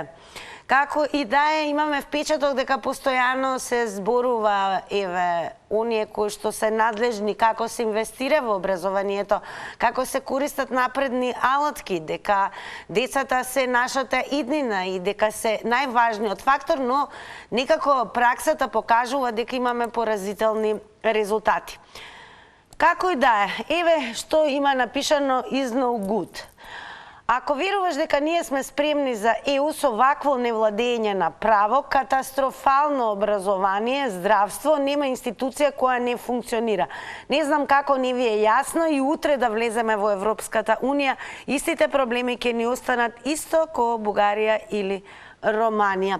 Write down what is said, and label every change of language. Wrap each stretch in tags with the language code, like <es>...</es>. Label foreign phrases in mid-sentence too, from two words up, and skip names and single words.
<mk>Како и да е, имаме впечаток дека постојано се зборува, еве, оние кои што се надлежни, како се инвестира во образованието, како се користат напредни алатки, дека децата се нашата иднина и дека се најважниот фактор, но некако праксата покажува дека имаме поразителни резултати. Како и да е, еве што има напишано</mk> <en>is no good.</en> <mk>Ако веруваш дека ние сме спремни за ЕУ со вакво невладење на право, катастрофално образование, здравство, нема институција која не функционира. Не знам како не ви е јасно и утре да влеземе во Европската Унија, истите проблеми ќе ни останат исто како Бугарија или Романија.</mk>